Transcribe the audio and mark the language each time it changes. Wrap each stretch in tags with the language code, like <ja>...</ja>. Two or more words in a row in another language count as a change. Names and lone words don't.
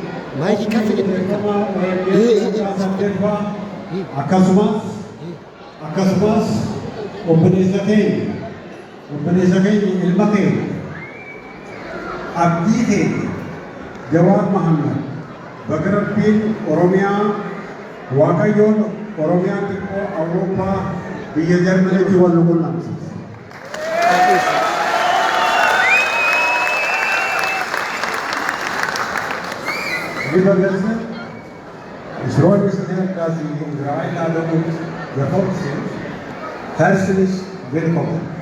<om>akkasumas obboleessa keenya ilma keenya abdii keenya Jawaar Mohaammed baga Rabbiin Oromiyaa Waaqayyoon Oromiyaa xiqqoo Awurooppaa biyya Jarmaniitti wal quunnamsiise.</om> <de>Lieber Gäste, ich freue mich sehr, dass Sie unsere Einladung gefolgt sind. Herzlich willkommen.</de>